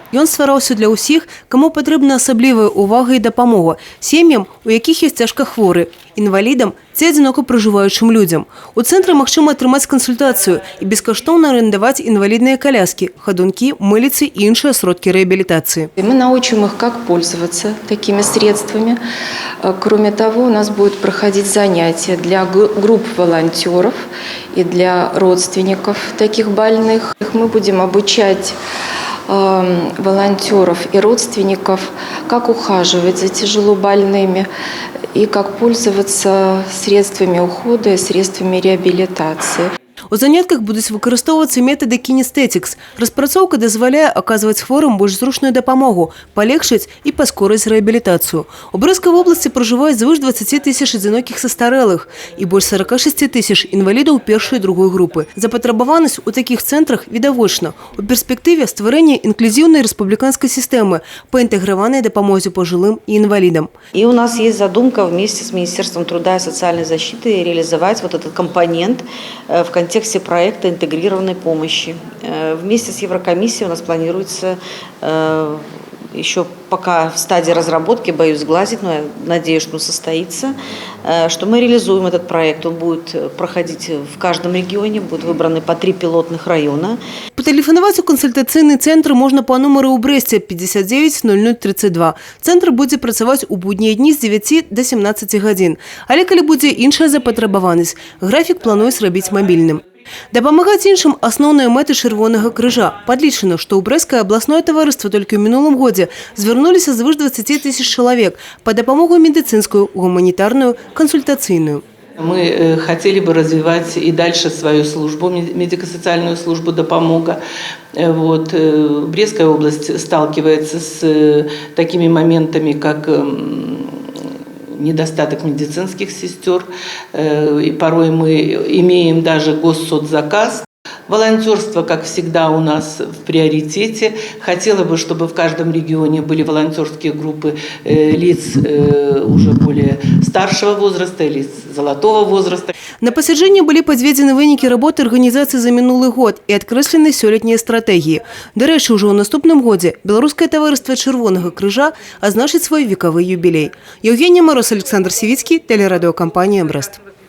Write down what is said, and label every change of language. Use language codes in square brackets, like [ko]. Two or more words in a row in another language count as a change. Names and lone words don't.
[be] Ён ствараўся для ўсіх, каму патрэбна асаблівая увага і дапамога. Сем'ям, у якіх ёсць цяжка хворы, інвалідам ці адзінока пражываючым людзям. У цэнтры магчыма атрымаць кансультацыю і бескаштоўна арендаваць інвалідныя [ru] коляски, ходунки, [be] мылицы и іншыя сродки реабилитации. [ru] Мы научим их, как пользоваться такими средствами. Кроме того, у нас будут проходить занятия для групп волонтеров и для родственников таких больных. Мы будем обучать волонтеров и родственников, как ухаживать за тяжело больными и как пользоваться средствами ухода и средствами реабилитации. [be] У занятках будуць выкарыстоўвацца метады кинестетикс. Распрацоўка дазваляе аказваць хворым больш зручную дапамогу, палегчыць і паскорыць рэабілітацыю. У Брэскай вобласці пражываюць звыш 20 тысяч адзінокіх састарэлых і больш 46 тысяч інвалідаў першай і другой групы. Запатрабаванасць у такіх цэнтрах відавочна. У перспектыве стварэння інклюзіўнай рэспубліканскай сістэмы па інтэграванай дапамозе пожилым і інвалідам. [ru] И у нас есть задумка вместе с Министерством труда и социальной защиты реализовать вот этот компонент в контексте проекта интегрированной помощи. Вместе с Еврокомиссией у нас планируется еще пока в стадии разработки, боюсь сглазить, но я надеюсь, что он состоится, что мы реализуем этот проект. Он будет проходить в каждом регионе, будут выбраны по 3 пилотных района. [be] Патэлефанаваць у кансультацыйны цэнтр можна па нумару ў Брэсце 59 0032. Цэнтр будзе працаваць у буднія дні з 9 до 17 гадзін. Але калі будзе іншая запатрабаванасць, графік плануюць рабіць мабільным. Дапамагаць іншым асноўныя мэты Чырвонага крыжа. Падлічана, што ў Брэскае абласное таварыства толькі ў мінулым годзе звярнуліся звыш 20 тысяч чалавек па дапамогу медыцынскую, гуманітарную, кансультацыйную. [ru] Мы хотели бы развивать и дальше свою службу, медико-социальную службу допомога. Вот. Брестская область сталкивается с такими моментами, как недостаток медицинских сестер. И порой мы имеем даже госсоцзаказ. Волонтерство, как всегда, у нас в приоритете. Хотела бы, чтобы в каждом регионе были волонтерские группы лиц уже более старшего возраста, лиц золотого возраста. [be] На пасяджэнні былі падведзены вынікі работы арганізацыі за мінулы год і адкрэслены сёлетнія стратэгіі. Дарэчы, ужо ў наступным годзе Беларускае таварыства Чырвонага крыжа азначыць свой векавы юбілей. [ru] Евгения Мороз, Александр Сивицкий, телерадиокомпания «Брест».